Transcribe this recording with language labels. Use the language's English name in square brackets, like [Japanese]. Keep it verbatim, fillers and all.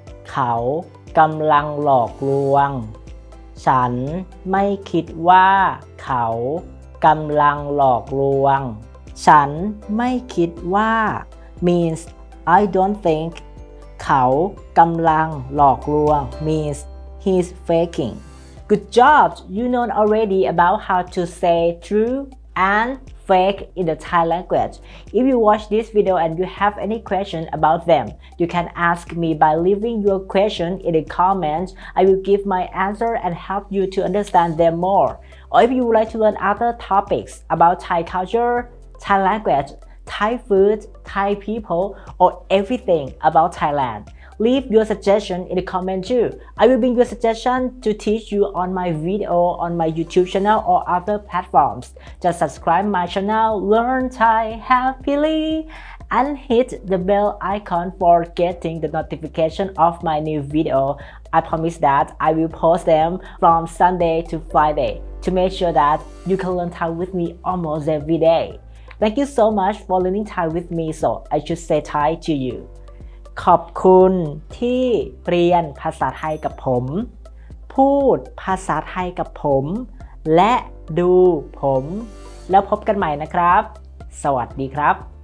[Thai] เขากำลังหลอกลวงฉันไม่คิดว่าเขากำลังหลอกลวงฉันไม่คิดว่า [English] means I don't think [Thai] เขากำลังหลอกลวง [English] means he's faking Good job! You know already about how to say true and fake in the Thai language. If you watch this video and you have any question about them, you can ask me by leaving your question in the comments. I will give my answer and help you to understand them more. Or if you would like to learn other topics about Thai culture, Thai language, Thai food, Thai people, or everything about Thailand, leave your suggestion in the comment too. I will bring your suggestion to teach you on my video, on my YouTube channel, or other platforms. Just subscribe my channel, Learn Thai Happily, and hit the bell icon for getting the notification of my new video. I promise that I will post them from Sunday to Friday to make sure that you can learn Thai with me almost every day. Thank you so much for learning Thai with me, so I should say Thai to you. [Thai] ขอบคุณที่เรียนภาษาไทยกับผมพูดภาษาไทยกับผมและดูผมแล้วพบกันใหม่นะครับสวัสดีครับ